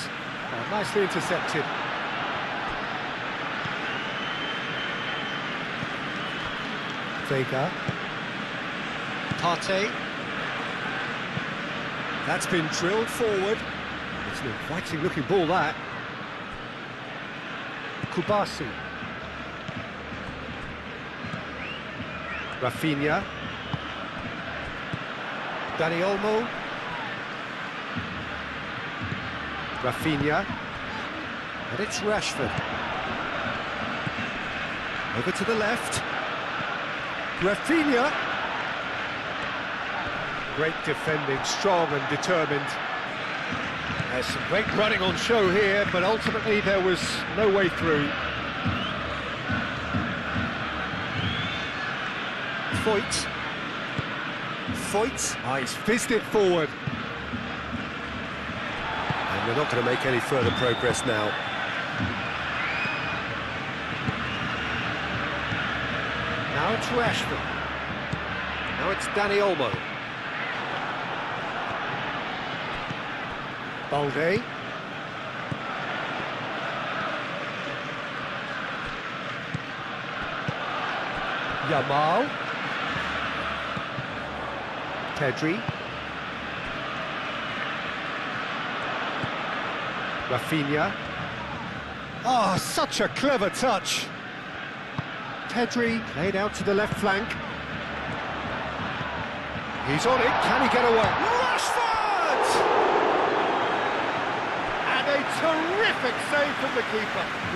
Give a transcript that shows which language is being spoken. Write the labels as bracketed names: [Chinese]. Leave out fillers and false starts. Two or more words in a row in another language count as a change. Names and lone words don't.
[English] Oh, nicely intercepted. Vega. Partey. That's been drilled forward. It's an inviting looking ball, that. Kubasi. Rafinha. Dani Olmo. Rafinha. And it's Rashford. Over to the left. Rafinha. Great defending, strong and determined. There's some great running on show here, but ultimately there was no way through. Foyt. He's fizzed it forward. And they're not going to make any further progress now. Now it's Rashford. Now it's Dani Olmo. Balde. Yamal. Pedri. Rafinha. Oh, such a clever touch. Pedri laid out to the left flank. He's on it. Can he get away? Rashford! And a terrific save from the keeper.